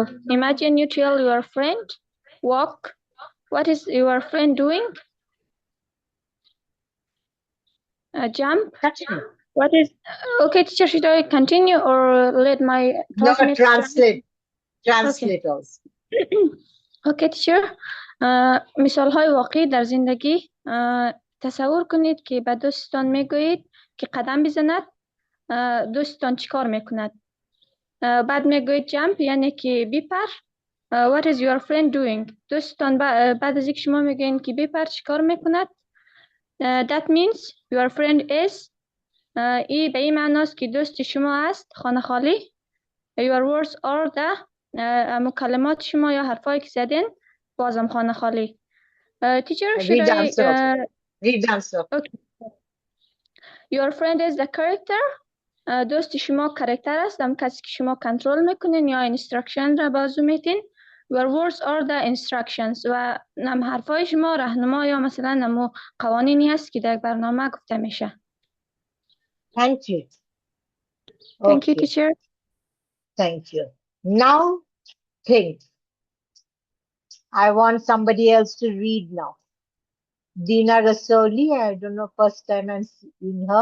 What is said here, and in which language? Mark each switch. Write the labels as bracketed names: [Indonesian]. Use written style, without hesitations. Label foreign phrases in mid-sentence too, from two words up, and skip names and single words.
[English] Imagine you tell your friend, walk. What is your friend doing? Jump. Continue. What is, okay, teacher, should I continue or let my No, classmates translate. Translate also. okay teacher [Persian] مثال های واقعی در زندگی تصور کنید که به دوستان میگویید که قدم بزند دوستان چیکار میکند بعد میگویید جمپ یعنی که بپر [English] what is your friend doing [Persian] دوستان بعد از اینکه شما میگویید که بپر چیکار میکند [English] that means your friend is [Persian] ای به این معناست که دوست شما است خانه خالی [English] your words are the [Persian] مکالمات شما یا حرفایی که زدین بازم خانه خالی [English] teacher should Read I answer also. Read answer. okay. Your friend is the character [Persian] دوست شما کرکتر است هم کسی که شما کنترل میکنین یا instruction را بازو میتین [English] your words are the instructions [Persian] و نم حرفای شما راهنما یا مثلا نمو قوانینی هست که در برنامه گفته میشه [English] Thank you. thank you Okay. teacher Thank you. Now think. I want somebody else to read now. Dina Rasoli, I don't know, first time I'm seeing her.